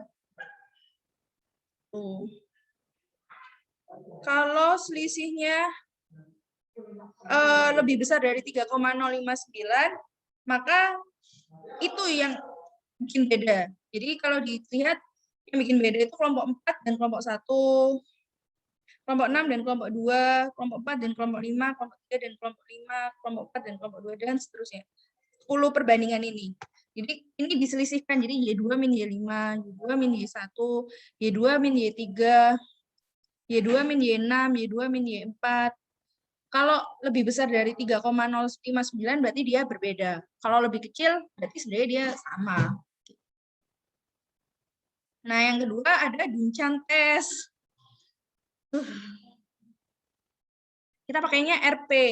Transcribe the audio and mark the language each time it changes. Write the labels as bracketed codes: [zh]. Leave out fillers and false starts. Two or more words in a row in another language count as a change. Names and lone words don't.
[id] Kalau selisihnya lebih besar dari 3,059, maka itu yang bikin beda. Jadi kalau dilihat yang bikin beda itu kelompok 4 dan kelompok 1, kelompok 6 dan kelompok 2, kelompok 4 dan kelompok 5, kelompok 3 dan kelompok 5, kelompok 4 dan kelompok 2, dan seterusnya. 10 perbandingan ini. Jadi ini diselisihkan, jadi Y2 min Y5, Y2 min Y1, Y2 min Y3, Y2 min Y6, Y2 min Y4. Kalau lebih besar dari 3,059 berarti dia berbeda. Kalau lebih kecil berarti sebenarnya dia sama. Nah, yang kedua ada Duncan test. Kita pakainya RP.